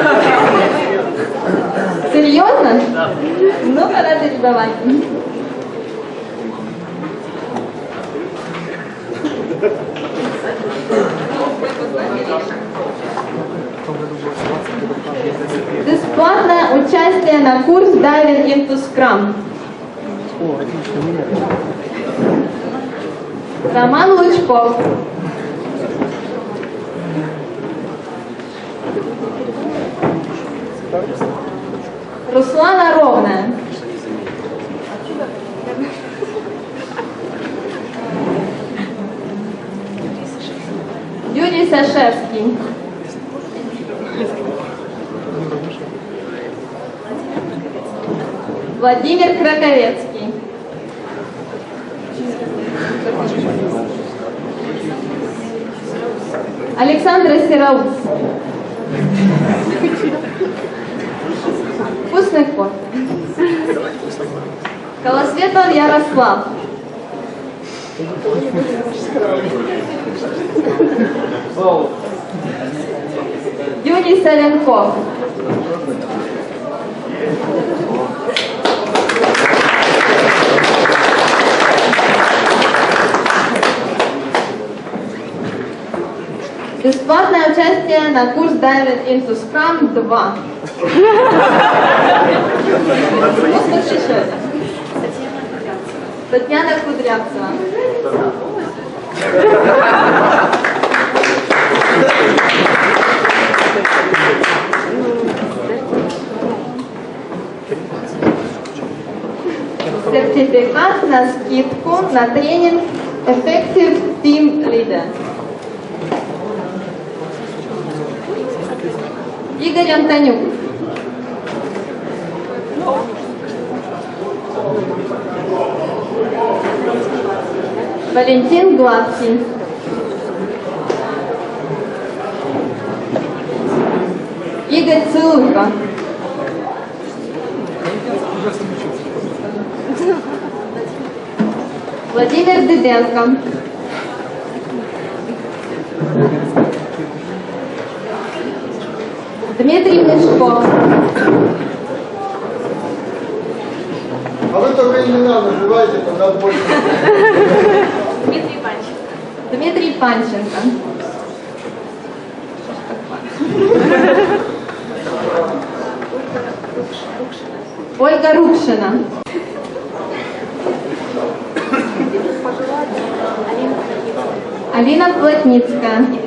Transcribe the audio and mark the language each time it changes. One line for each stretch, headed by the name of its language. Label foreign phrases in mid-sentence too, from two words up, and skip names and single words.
Russian: Серьезно? Да. Ну, тогда передавай. Бесплатное участие на курс Diving into Scrum. Роман Лучков. Руслана Ровная. Юрий Сашевский. Владимир Краковецкий. Александра Сераус. Вкусный кот. Колосветов Ярослав. Юрий Соленков. Бесплатное участие на курс Diving into Scrum 2. Татьяна Кудрявцева. Сертификат на скидку на тренинг Effective Team Leader. Игорь Антонюк. Валентин Гладкий. Игорь Целуйко. Владимир Дыбенко. Дмитрий Мешков. А вы только имена называйте, тогда больше. Дмитрий Панченко. Дмитрий Панченко. Ольга Рукшина. Алина Плотницкая.